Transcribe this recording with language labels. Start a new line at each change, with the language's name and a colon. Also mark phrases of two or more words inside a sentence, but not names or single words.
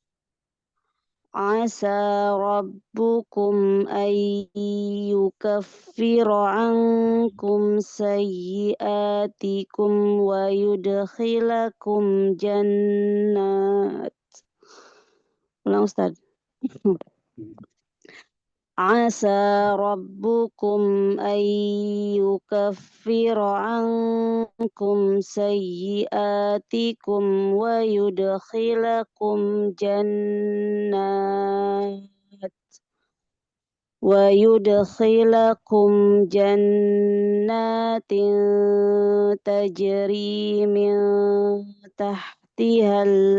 Arabic: عسى ربكم أن يكفر عنكم سيئاتكم ويدخلكم جنات.
Malay: Ulang Ustaz.
Arabic: عسى ربكم أن يكفر عنكم سيئاتكم ويدخلكم جنات ويدخلكم جنات تجري من تحتها